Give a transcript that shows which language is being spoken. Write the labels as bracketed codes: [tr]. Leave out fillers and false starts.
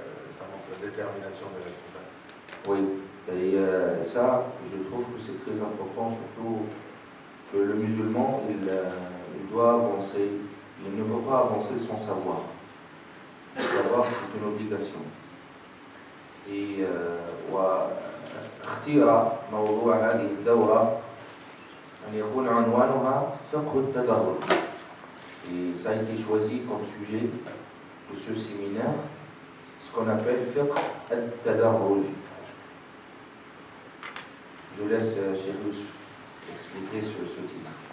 [fr] ça montre la détermination des responsables. Oui, et ça, je trouve que c'est très important, surtout que le musulman, il doit avancer, il ne peut pas avancer sans savoir. Le savoir, c'est une obligation. [ar] Et واختير موضوع هذه الدورة أن يكون عنوانها فقه التدرج. [fr] Et ça a été choisi comme sujet de ce séminaire, ce qu'on appelle fiqh al-tadarruj. Je laisse Cheikh Youssef expliquer ce titre.